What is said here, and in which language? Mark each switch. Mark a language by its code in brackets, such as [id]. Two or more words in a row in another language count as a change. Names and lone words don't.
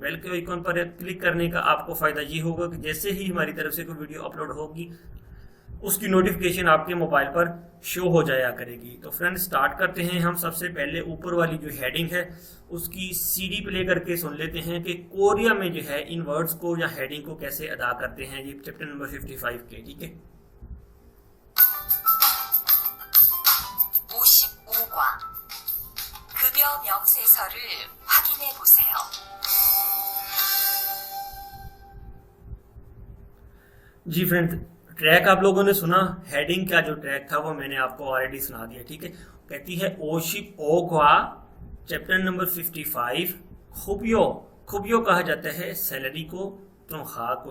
[hi] बेल के आइकॉन पर क्लिक करने का आपको फ़ायदा ये होगा कि जैसे ही हमारी तरफ से कोई वीडियो अपलोड होगी उसकी नोटिफिकेशन आपके मोबाइल पर शो हो जाया करेगी। तो फ्रेंड्स, स्टार्ट करते हैं। हम सबसे पहले ऊपर वाली जो हेडिंग है उसकी [en] CD play [hi] करके सुन लेते हैं कि कोरिया में जो है इन वर्ड्स को या हेडिंग को कैसे अदा करते हैं, ये [en] chapter number [hi] 55 के। ठीक है, [ko] 55과 급여 명세서를 확인해 보세요. [hi] जी फ्रेंड्स, ट्रैक आप लोगों ने सुना। हेडिंग का जो ट्रैक था वो मैंने आपको ऑलरेडी सुना दिया। ठीक है, कहती है [ko] 오십오 과 [en] chapter number [hi] 55। खुबियो, खुबियो कहा जाता है सैलरी को, तनख्वाह को।